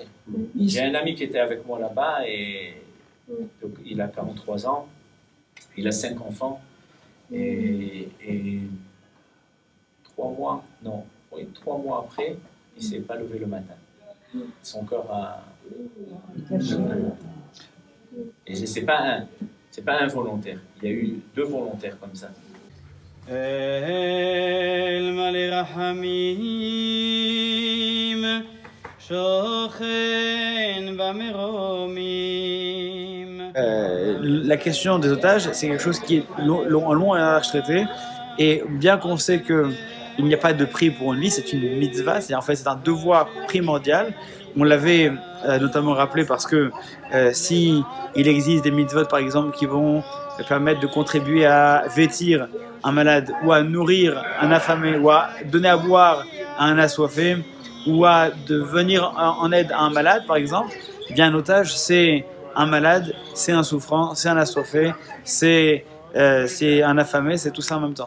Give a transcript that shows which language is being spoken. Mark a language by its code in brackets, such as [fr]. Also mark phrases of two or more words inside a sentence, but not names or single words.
[fr] J'ai un ami qui était avec moi là-bas et donc, il a 43 ans, il a 5 enfants et 3 mois après, il ne s'est pas levé le matin. Son corps a... Et c'est pas un volontaire. Il y a eu 2 volontaires comme ça. [he] אל מלא רחמים, שוכן במרומים. [fr] La question des otages, c'est quelque chose qui est long et large traité. Et bien qu'on sait qu'il n'y a pas de prix pour une vie, c'est une mitzvah, en fait c'est un devoir primordial. On l'avait notamment rappelé parce que si il existe des mitzvot par exemple qui vont permettre de contribuer à vêtir un malade ou à nourrir un affamé ou à donner à boire à un assoiffé ou à de venir en aide à un malade par exemple, eh bien un otage c'est un malade, c'est un souffrant, c'est un assoiffé, c'est un affamé, c'est tout ça en même temps.